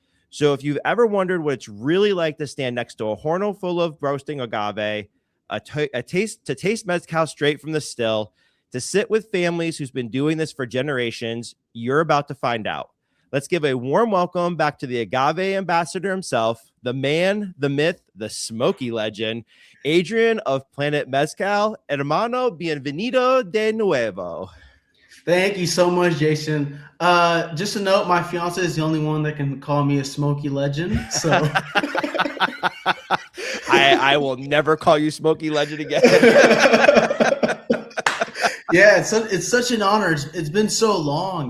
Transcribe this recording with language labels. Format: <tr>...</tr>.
<en>So if you've ever wondered what it's really like to stand next to a horno full of roasting agave, to taste mezcal straight from the still, to sit with families who's been doing this for generations, you're about to find out. Let's give a warm welcome back to the agave ambassador himself, the man, the myth, the smoky legend, Adrian of Planet Mezcal.</en> <es>Hermano, bienvenido de nuevo.</es> <en>Thank you so much, Jason. Just a note, my fiance is the only one that can call me a smoky legend. So I will never call you smoky legend again. Yeah, it's such an honor. It's been so long.</en>